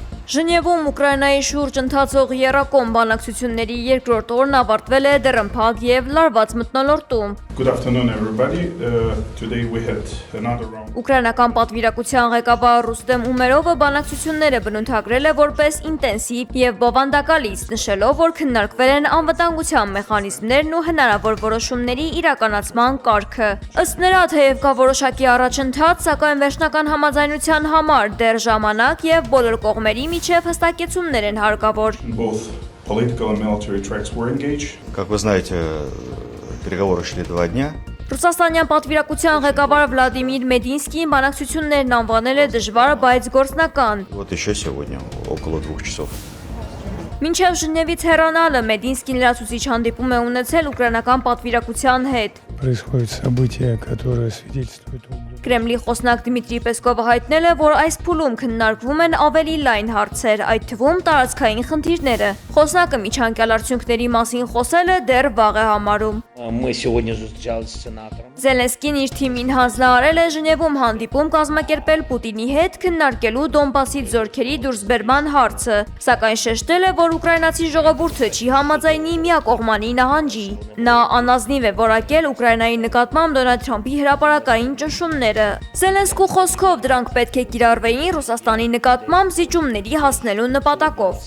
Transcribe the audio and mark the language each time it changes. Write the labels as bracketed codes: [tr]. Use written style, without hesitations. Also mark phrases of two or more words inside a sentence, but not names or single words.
[hy] Ժնևում Ուկրաինայի շուրջ ընթացող եռակողմ բանակցությունների երկրորդ օրն ավարտվել է դռնփակ և լարված մթնոլորտում։ [en] Good afternoon, everybody. Today we had another round. [hy] Ուկրաինական պատվիրակության ղեկավար Ռուստեմ Ումերովը բանակցությունները բնութագրել է որպես ինտենսիվ և բովանդակալից, նշելով, որ քննարկվել են անվտանգության մեխանիզմներն ու հնարավոր որոշումների իրականացման կարգը։ Ըստ նրա, թեև կա որոշակի առաջընթաց, սակայն վերջնական համաձայնության համար դեռ ժամանակ և բոլոր կողմերի միջև հստակեցումներ են հարկավոր։ [en] Both political and military tracks were engaged. [ru] Как вы знаете, переговоры шли 2 дня. [hy] Ռուսաստանյան պատվիրակության ղեկավար Վլադիմիր Մեդինսկին բանակցություններն անվանել է դժվար, բայց գործնական։ [ru] Вот еще сегодня около 2 часов. [hy] Մինչև Ժնևից հեռանալը Մեդինսկին լրացուցիչ հանդիպում է ունեցել ուկրաինական պատվիրակության հետ։ [ru] Происходят события, которые свидетельствуют об [hy] Կրեմլի խոսնակ Դմիտրի Պեսկովը հայտնել է, որ այս փուլում քննարկվում են ավելի լայն հարցեր, այդ թվում տարածքային խնդիրները։ Խոսնակը միջանկյալ արդյունքների մասին խոսելը դեռ վաղ է համարում։ [ru] Мы сегодня встречались с сенатором. [hy] Զելենսկին իր թիմին հանձնարարել է Ժնևում հանդիպում կազմակերպել Պուտինի հետ քննարկելու Դոնբասից զորքերի դուրսբերման հարցը, սակայն շեշտել է, որ ուկրաինացի ժողովուրդը չի համաձայնի միակողմանի նահանջի։ Նա անազնիվ է որակել Ուկրաինայի նկատմամբ Դոնալդ Թրամփի հրապարակային ճնշումները։ Զելենսկու խոսքով դրանք պետք է կիրառվեին Ռուսաստանի նկատմամբ զիջումների հասնելու նպատակով։